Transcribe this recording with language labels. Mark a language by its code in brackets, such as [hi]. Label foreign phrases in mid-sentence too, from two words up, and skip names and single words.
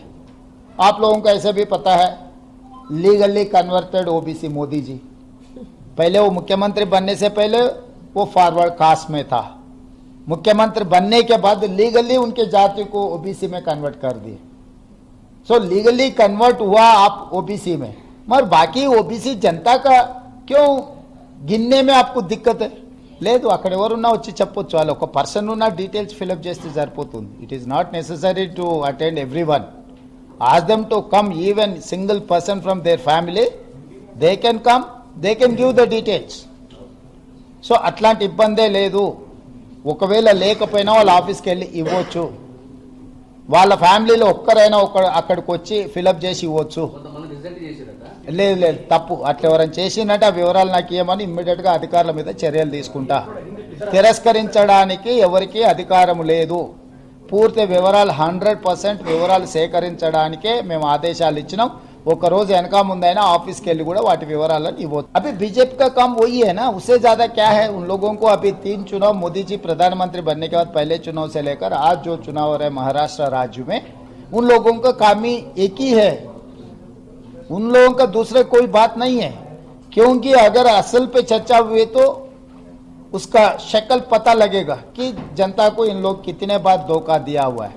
[hi] आप लोगों को ऐसे भी पता है, [en] legally converted OBC [hi] मोदी जी, पहले वो मुख्यमंत्री बनने से पहले वो [en] forward caste [hi] में था, मुख्यमंत्री बनने के बाद लीगली उनके जाति को ओबीसी में कन्वर्ट कर दिए। सो [en] legally convert [hi] हुआ आप ओबीसी में, मगर बाकी ओबीसी जनता का क्यों गिनने में आपको दिक्कत है? [te] లేదు, అక్కడ ఎవరున్నా వచ్చి చెప్పొచ్చు, వాళ్ళు ఒక పర్సన్ ఉన్న [en] details fillup [te] చేస్తే సరిపోతుంది. [en] It is not necessary to attend everyone. Ask them to come, even single person from their family, they can come, they can give the details. [te] So అట్లాంటి ఇబ్బందే లేదు. ఒకవేళ లేకపోయినా వాళ్ళ ఆఫీస్కి వెళ్ళి ఇవ్వచ్చు, వాళ్ళ ఫ్యామిలీలో ఒక్కరైనా అక్కడికి వచ్చి ఫిలప్ చేసి ఇవ్వచ్చు. లేదు, తప్పు. అట్లా ఎవరైనా చేసినట్టు ఆ వివరాలు నాకు ఇవ్వమని ఇమ్మీడియట్గా అధికారుల మీద చర్యలు తీసుకుంటా. తిరస్కరించడానికి ఎవరికీ అధికారం లేదు. పూర్తి వివరాలు 100% వివరాలు సేకరించడానికే మేము ఆదేశాలు ఇచ్చినాం. ఒక రోజు వెనక ముందైనా ఆఫీస్కి వెళ్ళి కూడా వాటి వివరాలను ఇవ్వచ్చు. [hi] अभी बीजेपी का काम वही है ना, उससे ज्यादा क्या है? उन लोगों को अभी 3 चुनाव, मोदी जी प्रधानमंत्री बनने के बाद पहले चुनाव से लेकर आज जो चुनाव हो रहे महाराष्ट्र राज्य में, उन लोगों का काम ही एक ही है, उन लोगों का दूसरे कोई बात नहीं है। क्योंकि अगर असल पे चर्चा हुई तो उसका शक्ल पता लगेगा कि जनता को इन लोग कितने बार धोखा दिया हुआ है।